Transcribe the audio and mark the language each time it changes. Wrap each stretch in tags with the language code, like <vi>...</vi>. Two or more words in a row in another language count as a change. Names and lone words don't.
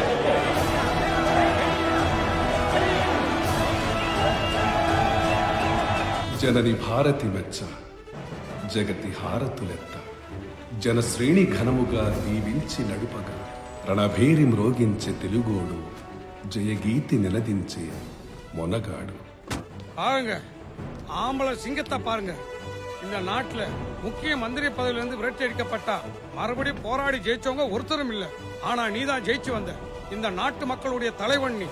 <te>జనని భారతి మెచ్చ జగతి హారతులెత్త జనశ్రేణి ఘనముగా దీవించి నడుపగా రణభేరి మ్రోగించే తెలుగోడు జయగీతి నిలదించే మొనగాడు.</te> <ta>பாருங்க ஆம்பளை சிங்கத்தை பாருங்க. இந்த நாட்டுல முக்கிய மந்திரி பதவியிலிருந்து விரட்டி அடிக்கப்பட்டா மறுபடியும் போராடி ஜெயிச்சவங்க ஒருத்தரும் இல்ல. ஆனா நீதான் ஜெயிச்சு வந்த. இந்த நாட்டு மக்களுடைய தலைவன் நீ.</ta>